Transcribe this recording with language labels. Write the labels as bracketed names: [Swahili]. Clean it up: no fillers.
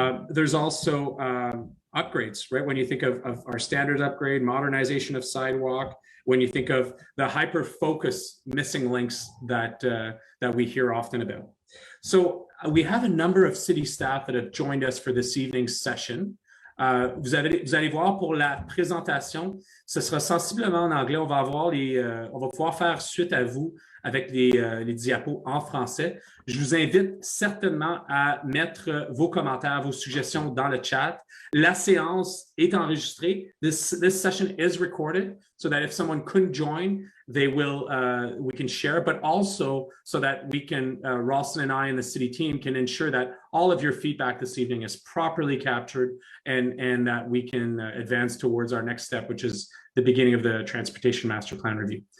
[English] There's also upgrades, right? When you think of our standards upgrade, modernization of sidewalk, when you think of the hyper-focus missing links that we hear often about. So we have a number of city staff that have joined us for this evening's session. [French] Vous allez voir pour la présentation, ce sera sensiblement en anglais. On va pouvoir faire suite à vous avec les diapos en français. Je vous invite certainement à mettre vos commentaires, vos suggestions dans le chat. La séance est enregistrée. [English] This session is recorded so that if someone couldn't join, they will we can share, but also so that we can Rawlson and I and the city team can ensure that all of your feedback this evening is properly captured and that we can advance towards our next step, which is the beginning of the Transportation Master Plan review.